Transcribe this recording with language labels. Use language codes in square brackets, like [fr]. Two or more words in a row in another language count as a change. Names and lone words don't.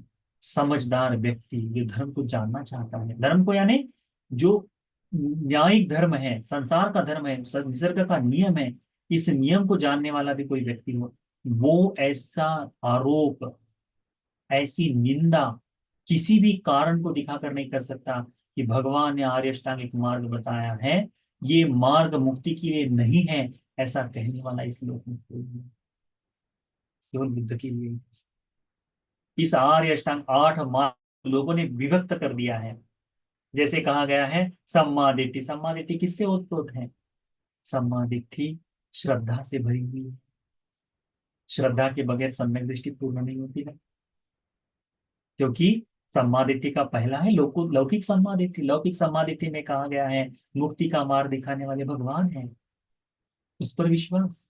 [hi] समझदार व्यक्ति जो धर्म को जानना चाहता है, धर्म को यानी जो न्यायिक धर्म है, संसार का धर्म है, निसर्ग का नियम है, इस नियम को जानने वाला भी कोई व्यक्ति हो, वो ऐसा आरोप, ऐसी निंदा किसी भी कारण को दिखाकर नहीं कर सकता कि भगवान ने आर्य अष्टांगिक मार्ग बताया है, ये मार्ग मुक्ति के लिए नहीं है, ऐसा कहने वाला इस लोक में कोई नहीं। केवल बुद्ध के लिए। इस आर्य अष्टांग 8 मार्ग लोगों ने विभक्त कर दिया है। जैसे कहा गया है [pi] सम्मा दिट्ठी। सम्मा दिट्ठी [hi] किससे ओतप्रोत है? [pi] सम्मा दिट्ठी [hi] श्रद्धा से भरी हुई है। श्रद्धा के बगैर सम्यक दृष्टि पूर्ण नहीं होती है, क्योंकि सम्मादिट्ठि का पहला है लौकिक सम्मादिट्ठि। लौकिक सम्मादिट्ठि में कहा गया है मुक्ति का मार्ग दिखाने वाले भगवान हैं, उस पर विश्वास।